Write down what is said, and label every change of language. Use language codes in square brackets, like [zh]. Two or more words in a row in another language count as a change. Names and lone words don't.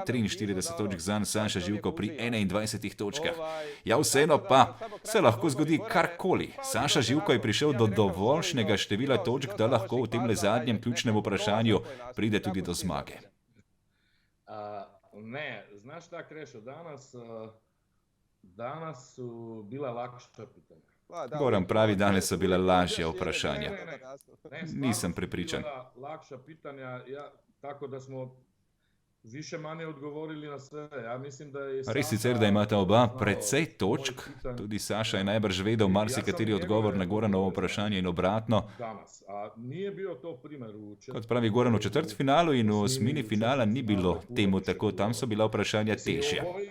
[sl] 43 točk zanj, Saša Živko pri 21 točkah. Ja, vseeno pa se lahko zgodi karkoli. Saša Živko je prišel do dovoljšnega števila točk, da lahko v tem zadnjem ključnem vprašanju pride tudi do zmage. [hr] Ne, znaš šta, Krešo, danas su bila lakša pitanja. [sl] Goran pravi, danes so bile lažje vprašanja. Nisem prepričan. [hr] Lakša pitanja, tako da smo više manje odgovorili na sve. [sl] Ja mislim, da je Res sicer, da imata oba precej točk, tudi Saša je najbrž vedel marsikateri odgovor na Goranovo vprašanje in obratno. Kot pravi Goran, v četrtfinalu in v osmini finala ni bilo temu tako, tam so bila vprašanja težja.